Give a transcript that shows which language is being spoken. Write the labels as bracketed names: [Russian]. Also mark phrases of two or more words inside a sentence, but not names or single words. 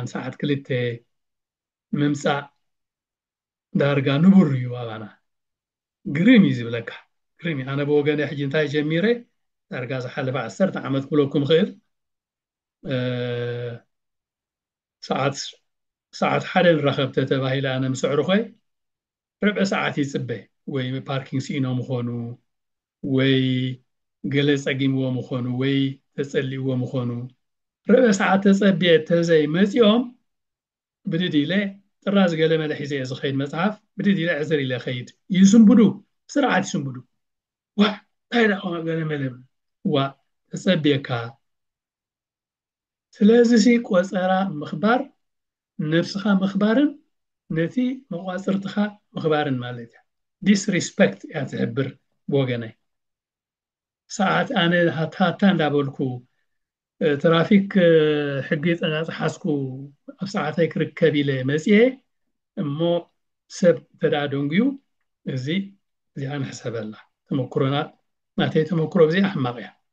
[Tigrinya] ሰዓት ክልተ ምምፃእ ዳርጋ ንቡር እዩ ኣባና ግርም እዩ ዝብለካ ግርም ኣነ ብወገነ ሕጂ እንታይ ጀሚረ ዳርጋ ዝሓለፈ 10 ዓመት ክብለኩም ክእል ሰዓት ሓደ ንረኸብ ተባሂለ ኣነ ምስዕሩ ኾይ ربع [Arabic] ساعات يصبح [Tigrinya] ወይ ፓርኪንግ ሲኢኖም ምኾኑ ወይ ገለ ፀጊምዎ ምኾኑ ወይ ተፀሊዎ ምኾኑ [Arabic] ربع ساعات [Tigrinya] ተፀቢየ ተዘይ መፂኦም ብድድ ኢለ ጥራዝ ገለ መለ ሒዘ ዝኸይድ መፅሓፍ ብድድ ኢለ ዕዝር ኢለ ኸይድ ይስንብዱ ብስርዓት ይስንብዱ ዋ ታይዳ ገለ መለ ዋ ተፀቢየካ ስለዚ ቆፀራ ምኽባር ነፍስኻ ምኽባርን ነቲ መቋፅርትኻ ምኽባርን ማለት እዩ ዲስሪስፔክት እያ ትሕብር ብወገነይ ሰዓት ኣነ ሃታ እንዳበልኩ ትራፊክ ሕጊ ፀሓስኩ ኣብ ሰዓተይ ክርከብ ኢለ መፅየ እሞ ሰብ ተዳደንጉዩ እዚኣ ንሕሰበላ ተመክሮና ናተይ ተመክሮ ብዘይ ኣሕማቕ እያ